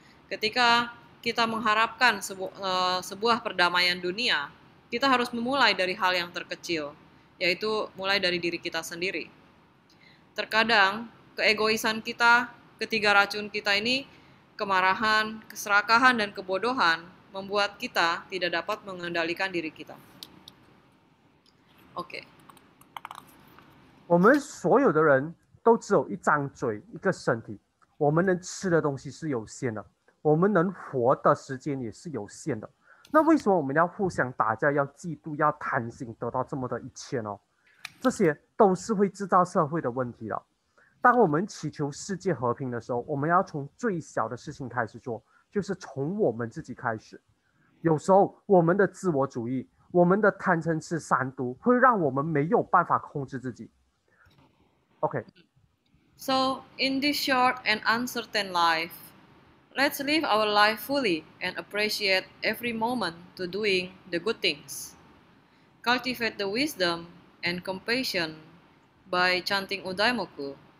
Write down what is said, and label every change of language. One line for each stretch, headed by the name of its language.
Indonesian: Ketika kita mengharapkan sebuah perdamaian dunia, kita harus memulai dari hal yang terkecil, yaitu mulai dari diri kita sendiri. Terkadang keegoisan kita, ketiga racun kita ini, kemarahan, keserakahan, dan kebodohan, membuat kita tidak dapat mengendalikan diri kita. OK。
Chinese: 我们所有的人都只有一张嘴，一个身体，我们能吃的东西是有限的，我们能活的时间也是有限的。那为什么我们要互相打架，要嫉妒，要贪心，得到这么的一切呢？这些都是会制造社会的问题了。当我们祈求世界和平的时候，我们要从最小的事情开始做，就是从我们自己开始。有时候我们的自我主义，我们的贪嗔痴三毒，会让我们没有办法控制自己。 Okay.
English: So, in this short and uncertain life, let's live our life fully and appreciate every moment to doing the good things. Cultivate the wisdom and compassion by chanting Odaimoku.